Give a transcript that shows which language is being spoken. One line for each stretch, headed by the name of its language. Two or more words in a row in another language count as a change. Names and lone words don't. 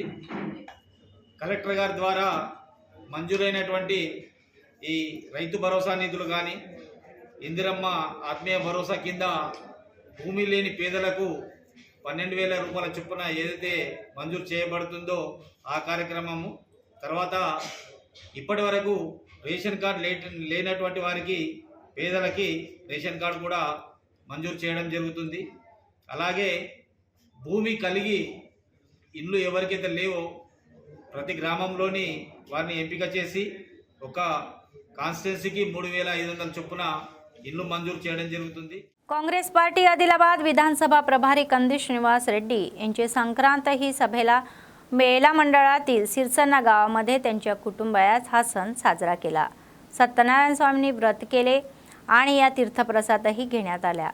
Telugu: కలెక్టర్ గారి ద్వారా మంజూరైనటువంటి ఈ రైతు భరోసా నిధులు కానీ ఇందిరమ్మ ఆత్మీయ భరోసా కింద భూమి లేని పేదలకు 12,000 రూపాయల చొప్పున ఏదైతే మంజూరు చేయబడుతుందో ఆ కార్యక్రమము తర్వాత ఇప్పటి వరకు రేషన్ కార్డు లేనటువంటి వారికి పేదలకి రేషన్ కార్డు కూడా మంజూరు చేయడం జరుగుతుంది। అలాగే భూమి కలిగి ఇల్లు ఎవరికైతే లేవో ప్రతి గ్రామంలోని వారిని ఎంపిక చేసి ఒక కాన్స్టిట్యున్సీకి 3,500 చొప్పున ఇల్లు మంజూరు చేయడం జరుగుతుంది।
Marathi: काँग्रेस पार्टी आदिलाबाद विधानसभा प्रभारी कंदी श्रीनिवास रेड्डी यांचे संक्रांत ही सभेला बेला मंडळातील सिरसन्ना गावामध्ये त्यांच्या कुटुंबात हा सण साजरा केला। सत्यनारायण स्वामींनी व्रत केले आणि या तीर्थप्रसादही घेण्यात आल्या।